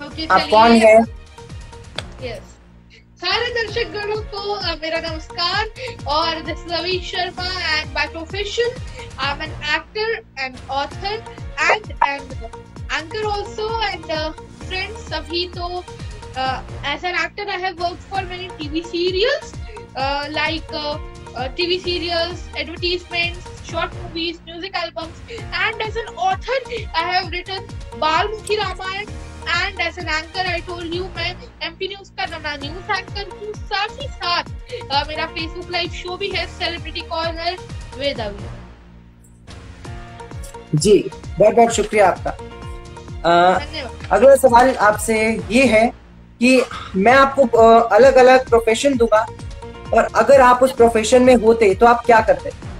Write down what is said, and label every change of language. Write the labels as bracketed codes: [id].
[hi] आप कौन हैं? यस, सारे दर्शक गणों को मेरा नमस्कार। [en] और this is Abhi Sharma and by profession I am an actor and author and anchor also and friends सभी। तो as an actor I have worked for many TV serials like TV serials, advertisements, short movies, music albums, and as an author I have written Balmukhi Ramayan, and as an anchor I told you [hi] मैं MP News का नन्ना news anchor हूँ। साथ ही साथ मेरा Facebook live show भी है celebrity corner with अभी। जी, बहुत बहुत शुक्रिया आपका। अगला सवाल आपसे ये है कि मैं आपको अलग अलग प्रोफेशन दूंगा और अगर आप उस प्रोफेशन में होते तो आप क्या करते?